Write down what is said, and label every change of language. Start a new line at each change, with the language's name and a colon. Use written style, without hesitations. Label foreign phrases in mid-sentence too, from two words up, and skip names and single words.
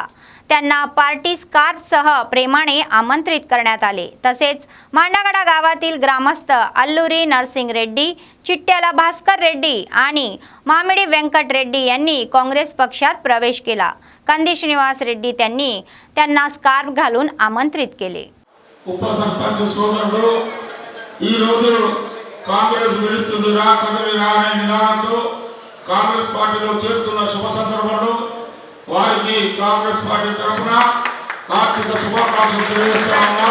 Marathi: त्यांना पार्टी स्कार्फसह प्रेमाने आमंत्रित करण्यात आले। तसेच मांडागडा गावातील ग्रामस्थ अल्लुरी नरसिंग रेड्डी, चिट्ट्याला भास्कर रेड्डी आणि मामिडी व्यंकट रेड्डी यांनी काँग्रेस पक्षात प्रवेश केला। कंदी श्रीनिवास रेड्डी त्यांना स्कार्फ घालून आमंत्रित केले।
Telugu: ఉపసర్పంచ్ సోదరుడు ఈ రోజు కాంగ్రెస్ విడుస్తుంది రాకదని రానే నినాదంతో కాంగ్రెస్ పార్టీలో చేరుతున్న శుభ సందర్భంలో వారికి కాంగ్రెస్ పార్టీ తరఫున ఆర్థిక శుభాకాంక్షలు తెలియజేస్తా ఉన్నాం।